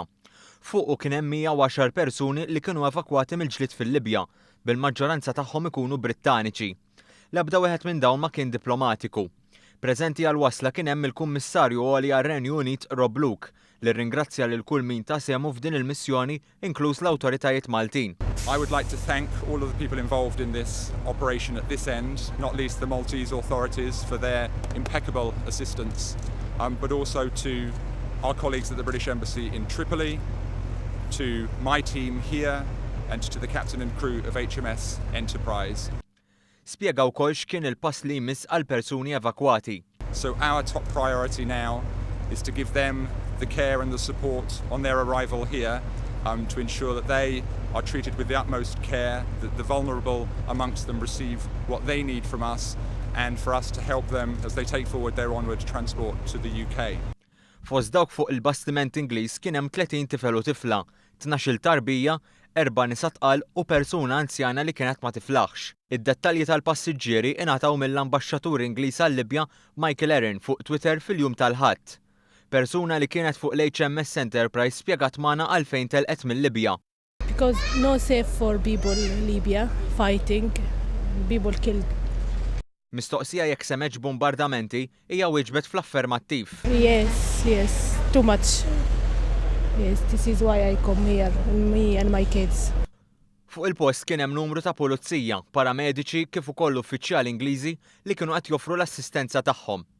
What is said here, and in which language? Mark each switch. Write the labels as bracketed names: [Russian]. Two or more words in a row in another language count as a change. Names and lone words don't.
[Maltese] Fuqu kien hemm 110 persuni li kienu evakwati mill-ġlied fil-Libja, bil-maġġoranza tagħhom ikunu Brittaniċi. L-ebda wieħed minn dawn ma kien diplomatiku. Preżenti għal-wasla kien hemm il-Kummissarju għoli għar-Renju Unit Rob Luke li rringrazzja lil kull min ta' semu f'din il-missjoni inkluż l-awtoritajiet Maltin. [English] I would like to thank all of the people involved in this operation at this end, not least the Maltese authorities for their impeccable assistance, but also to our colleagues at the British Embassy in Tripoli, to my team here, and to the captain and crew of HMS Enterprise. [Maltese] Spjega wkoll x'kien il-pass li jmiss għal persuni evakwati. [English] So our top priority now is to give them the care and the support on their arrival here, to ensure that they are treated with the utmost care, that the vulnerable amongst them receive what they need from us, and for us to help them as they take forward their onward transport to the UK. [Maltese] Fost dawk fuq il-bastiment Ingliż kien hemm 30 tifel u tifla, Tnax-il tarbija, 4 nisa tqal u persuna anzjana li kienet ma tiflaħx. Id-dettalji tal-passiġġieri ingħataw mill-ambaxxatur Ingliż għal-Libja Michael Erin fuq Twitter fil-jum tal-Ħadd. Persuna li kienet fuq l-HMS Enterprise spjegat magħna għalfejn telqet mill-Libja. [English] Because no safe for people in Libya fighting, people killed. [Maltese] Mistoqsija jekk semeġ bombardamenti hija wieġbet fl-affermattiv. [English] Yes, too much. Yes, this is why I come here, me and my kids. [Maltese] Fuq il-post kien hemm numru ta' pulizija, paramediċi kif ukoll uffiċjali Ingliżi li kienu qed joffru l-assistenza tagħhom.